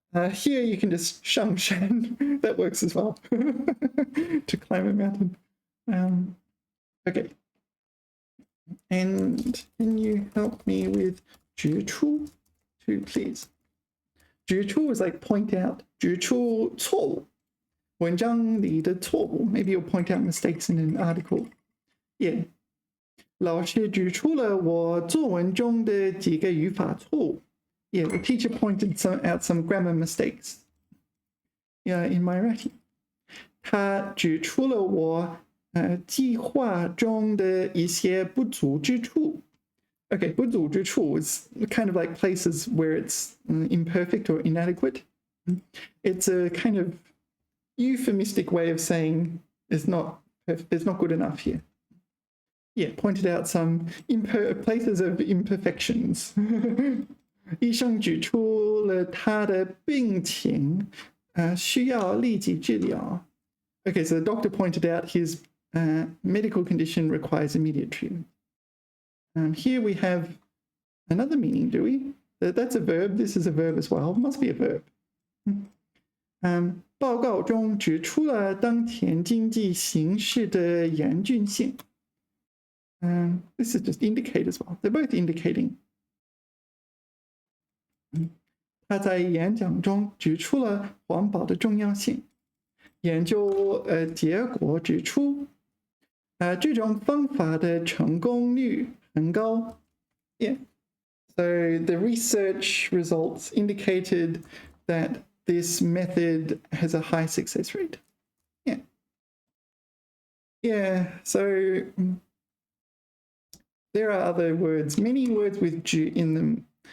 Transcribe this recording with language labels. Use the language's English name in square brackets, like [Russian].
[English] Here you can just [Chinese] 上山. [English] That works as well. To climb a mountain. Okay. And can you help me with 指出 too, please? 指出 is like point out. [Chinese] 指出错误.文章里的错误. [English] Maybe you'll point out mistakes in an article. Yeah. [Chinese] 老师指出了我作文中的几个语法错误. [English] Yeah, the teacher pointed out some grammar mistakes. Yeah, in my writing. [Chinese] 他指出了我计划中的一些不足之处. [English] Okay, 不足之处 is kind of like places where it's imperfect or inadequate. It's a kind of euphemistic way of saying it's not good enough here. Yeah, pointed out some places of imperfections. [Chinese] 医生指出了他的病情需要立即治疗. [English] Okay, so the doctor pointed out his medical condition requires immediate treatment. Here we have another meaning, do we? That's a verb. This is a verb as well. It must be a verb. [Chinese] 报告中指出了当前经济形势的严峻性. [English] This is just indicate as well. They're both indicating. [Chinese] 他在演讲中指出了环保的重要性. 研究结果指出这种方法的成功率很高. [English] Yeah. So the research results indicated that this method has a high success rate. Yeah. Yeah, so there are other words, many words with 指 in them.